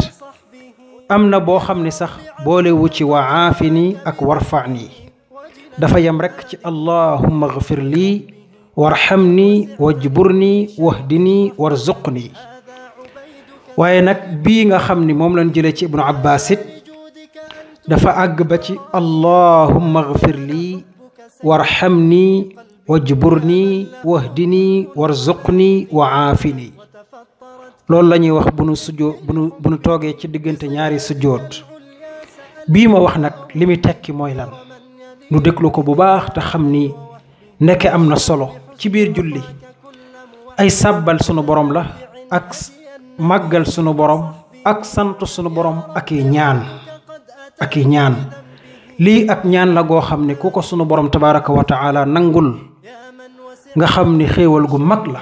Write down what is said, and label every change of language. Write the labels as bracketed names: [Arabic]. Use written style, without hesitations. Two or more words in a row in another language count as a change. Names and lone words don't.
[Wolof] am na boo xam ne sax boolewu ci [Arabic] وعافني [Wolof] ak warfani, dafa yem rekk ci [Arabic] اللهم اغفر لي وارحمني واجبرني واهدني وارزقني. [Wolof] waaye nag bii nga xam ni moom lañ jëlee ci Ibnu Abbaas it dafa àgg ba ci [Arabic] اللهم اغفر لي وارحمني واجبرني واهدني وارزقني وعافني. [Wolof] loolu la ñuy wax bu nu toogee ci diggante ñaari sujjóot. bii ma wax nag li muy tekki mooy lan, nu déglu ko bu baax te xam ni ndeke am na solo ci biir julli. ay sàbbal sunu borom la, ak màggal sunu borom, ak sant sunu borom, ak i ñaan lii ak ñaan la goo xam ne ku ko sunu borom [Arabic] تبارك وتعالى [Wolof] nangul nga xam ni xéewal gu mag la.